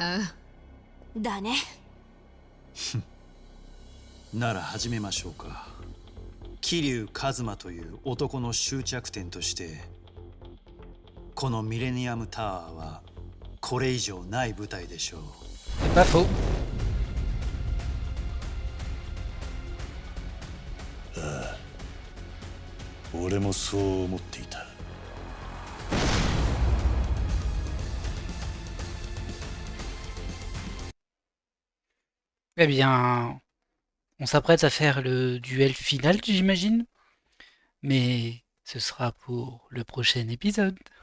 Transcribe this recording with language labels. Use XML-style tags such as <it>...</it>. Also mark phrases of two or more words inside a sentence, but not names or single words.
<ja>ああ、だね。なら始めましょうか。桐生一馬という男の終着点としてこのミレニアムタワーはこれ以上ない舞台でしょう。</ja> <fr>C'est pas faux.</fr> <ja>俺もそう思っていた。</ja> <fr>Eh bien, on s'apprête à faire le duel final, j'imagine. Mais ce sera pour le prochain épisode.</fr>